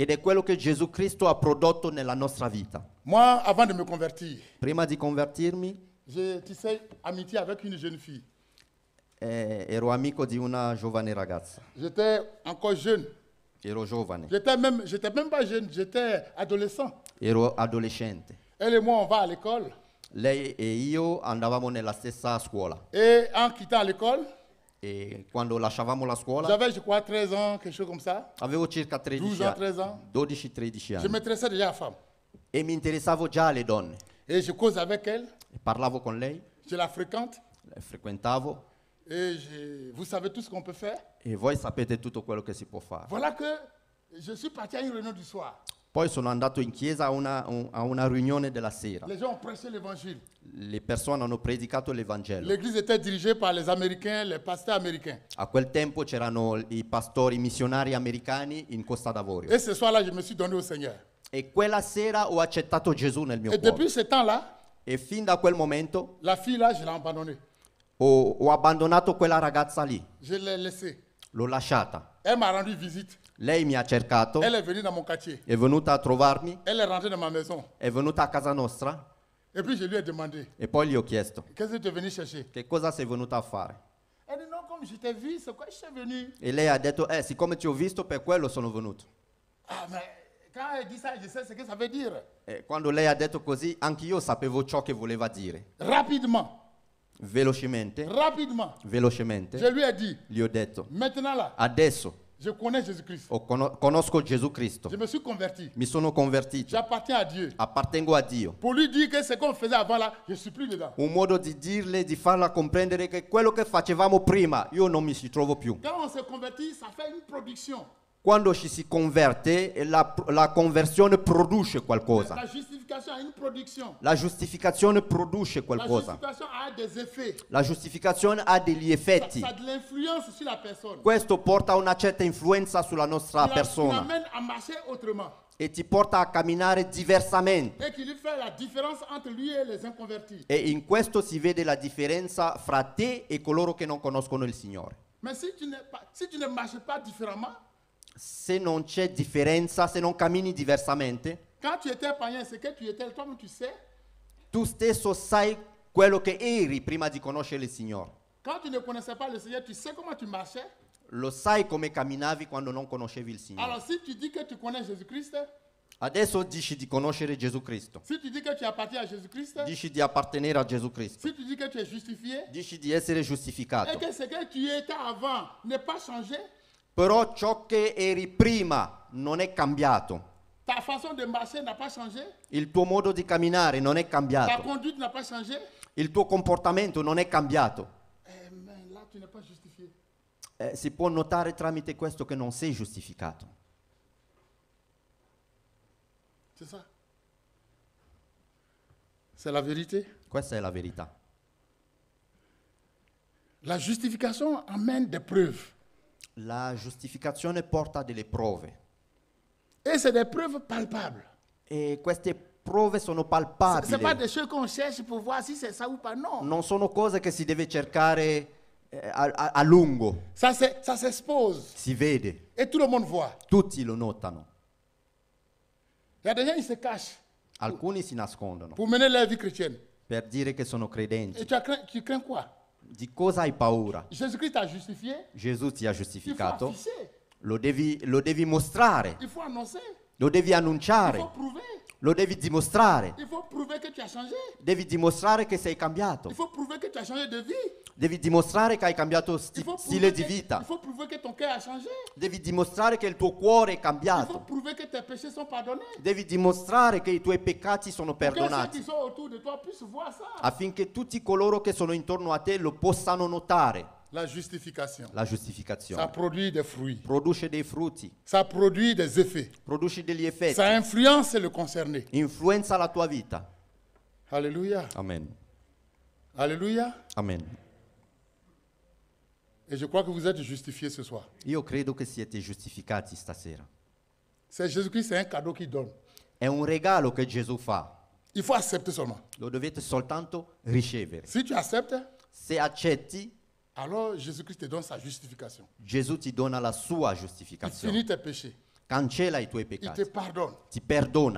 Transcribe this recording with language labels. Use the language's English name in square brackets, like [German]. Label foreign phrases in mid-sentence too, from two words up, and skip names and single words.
[Italian] Ed è quello che Gesù Cristo ha prodotto nella nostra vita. [French] Moi, avant de me convertir, [Italian] Prima di convertirmi, [French] j'ai tissé amitié avec une jeune fille. [Italian] ero amico di una giovane ragazza. [French] J'étais encore jeune. [Italian] Ero giovane, [French] J'étais même pas jeune, j'étais adolescent. [Italian] ero adolescente. [French] Elle et moi, on va à l'école. [Italian] Lei e io andavamo nella stessa scuola [French] Et en quittant l'école, [Italian] e quando lasciavamo la scuola [French] j'avais, je crois, 13 ans, quelque chose comme ça. [Italian] avevo circa 12 13 [French] ans, [Italian] anni, [French] 13 ans. 12-13 Je [Italian] anni [French] m'intéressais déjà à la femme. [Italian] e mi interessavo già alle donne. [French] Et je cause avec elle, [Italian] E parlavo con lei, [French] je la fréquente. [Italian] le frequentavo [French] Et vous savez tout ce qu'on peut faire. [Italian] e voi sapete tutto quello che si può fare. [French] Voilà que je suis parti à une réunion du soir. [Italian] Poi sono andato in chiesa a una riunione della sera. [French] Les gens ont prêché l'évangile. [Italian] Le persone hanno predicato l'Evangelo. [French] L'église était dirigée par les Américains, les pasteurs américains. [Italian] A quel tempo c'erano i pastori missionari americani in Costa d'Avorio. [French] Et ce soir-là, je me suis donné au Seigneur. [Italian] E quella sera ho accettato Gesù nel mio [French] Et [Italian] cuore. [French] depuis ce temps-là, [Italian] E fin da quel momento [French] la fille là, je l'ai abandonnée. [Italian] ho abbandonato quella ragazza lì. [French] Je l'ai laissée. [Italian] L'ho lasciata. [French] Elle m'a rendu visite. [Italian] Lei mi ha cercato, [French] Elle est venue dans mon quartier. [Italian] è venuta a trovarmi, [French] Elle est rentrée dans ma maison. [Italian] è venuta a casa nostra [French] Et puis je lui ai demandé, [Italian] e poi gli ho chiesto [French] qu'est-ce que tu es venu chercher? [Italian] che cosa sei venuta a fare. [French] Elle dit non, comme je t'ai vu, c'est quoi je suis venu? [Italian] E lei ha detto, siccome ti ho visto per quello sono venuto. [French] Ah, mais quand elle dit ça, je sais ce que ça veut dire. [Italian] E quando lei ha detto così, anch'io sapevo ciò che voleva dire. [French] Rapidement, [Italian] Velocemente, [French] rapidement, [Italian] velocemente, [French] je lui ai dit, [Italian] gli ho detto, [French] maintenant là, [Italian] adesso [French] Je connais Jésus-Christ. [Italian] Conosco Gesù Cristo. [French] Je me suis converti. [Italian] Mi sono convertito. [French] J'appartiens à Dieu. [Italian] Appartengo a Dio. [French] Pour lui dire que ce qu'on faisait avant là, je ne suis plus dedans. [Italian] Un modo di dirle, di farla comprendere che quello che facevamo prima, io non mi ci trovo più. [French] Quand on se convertit, ça fait une production. [Italian] Quando ci si converte, la conversione produce qualcosa. [French] La giustification a une production. [Italian] La giustificazione produce [French] La [Italian] qualcosa. [French] justification a des effets. [Italian] La giustificazione ha degli effetti. [French] Ça a de l'influence sur la personne. [Italian] Questo porta una certa influenza sulla nostra [French] Qui [Italian] persona [French] l'amène à marcher autrement. [Italian] e ti porta a camminare diversamente. [French] Et qui lui fait la différence entre lui et les inconvertis. [Italian] E in questo si vede la differenza fra te e coloro che non conoscono il Signore. [French] Mais si tu ne marches pas différemment, [Italian] Se non c'è differenza, se non cammini diversamente, [French] quand tu étais païen, ce que tu étais, toi-même tu sais. [Italian] tu stesso sai quello che eri prima di conoscere il Signore. [French] Quand tu ne connaissais pas le Seigneur, tu sais comment tu marchais. [Italian] Lo sai come camminavi quando non conoscevi il Signore. [French] Alors si tu dis que tu connais Jésus-Christ, [Italian] Adesso dici di conoscere Gesù Cristo. [French] si tu dis que tu appartiens à Jésus-Christ, [Italian] Dici di appartenere a Gesù Cristo. [French] si tu dis que tu es justifié, [Italian] Dici di essere [French] et [Italian] giustificato. [French] que ce que tu étais avant n'est pas changé, [Italian] Però ciò che eri prima non è cambiato. [French] ta façon de marcher n'a pas changé, [Italian] Il tuo modo di camminare non è [French] ta [Italian] cambiato. [French] conduite n'a pas changé, [Italian] Il tuo comportamento non è cambiato. [French] mais là tu n'es pas justifié. [Italian] Si può notare tramite questo che non sei giustificato. [French] C'est ça. C'est la vérité. [Italian] Questa è la verità. [French] La justification amène des preuves. [Italian] La giustificazione porta delle prove. [French] Et c'est des preuves palpables. [Italian] E queste prove sono [French] Ce n'est pas [Italian] palpabili. [French] des choses qu'on cherche pour voir si c'est ça ou pas. [Italian] Non. Non sono cose che si deve cercare a lungo. [French] Ça s'expose. [Italian] Si vede. [French] Et tout le monde voit. [Italian] Tutti lo notano. [French] Il y a des gens qui se cachent [Italian] Alcuni si nascondono [French] pour mener leur vie chrétienne. [Italian] per dire che sono [French] Et [Italian] credenti. [French] tu crains quoi? [Italian] Di cosa hai paura? [French] Jésus-Christ t'a justifié. [Italian] Gesù ti ha [French] Il faut [Italian] giustificato. [French] afficher. [Italian] Lo devi mostrare. [French] Il faut annoncer. [Italian] Lo devi [French] Il faut [Italian] annunciare. [French] prouver. [Italian] Lo devi dimostrare. [French] Il faut prouver que tu as changé. [Italian] Devi dimostrare che sei cambiato. [French] Il faut prouver que tu as changé de vie. [Italian] Devi dimostrare che hai cambiato [French] Il faut [Italian] stile [French] prouver [Italian] di [French] que, [Italian] vita. [French] il faut prouver que ton cœur a changé. [Italian] Devi dimostrare che il tuo cuore è [French] Il faut [Italian] cambiato. [French] prouver que tes péchés sont pardonnés. [Italian] Devi dimostrare che i tuoi peccati sono [French] Pour que ceux qui [Italian] perdonati. [French] sont autour de toi puissent voir ça. [Italian] Affinché tutti coloro che sono intorno a te lo possano notare. [French] La justification. [Italian] La [French] Ça [Italian] giustificazione [French] produit des fruits. [Italian] produce dei frutti, [French] Ça produit des effets. [Italian] produce degli effetti, [French] Ça influence le concerné. [Italian] influenza la tua vita. [French] Alléluia. [Italian] Amen. [French] Alléluia. [Italian] Amen. [French] Et je crois que vous êtes justifiés ce soir. [Italian] Io credo che siete giustificati stasera. [French] C'est Jésus-Christ, c'est un cadeau qu'il donne. [Italian] È un regalo che Gesù fa. [French] Il faut accepter seulement. [Italian] Lo dovete soltanto ricevere. [French] Si tu acceptes, [Italian] Se accetti, [French] alors Jésus-Christ te donne sa justification. [Italian] Gesù ti dona la sua [French] Il [Italian] giustificazione. [French] finit tes péchés. [Italian] Cancella i tuoi [French] Il te [Italian] peccati, [French] pardonne. [Italian] ti perdona.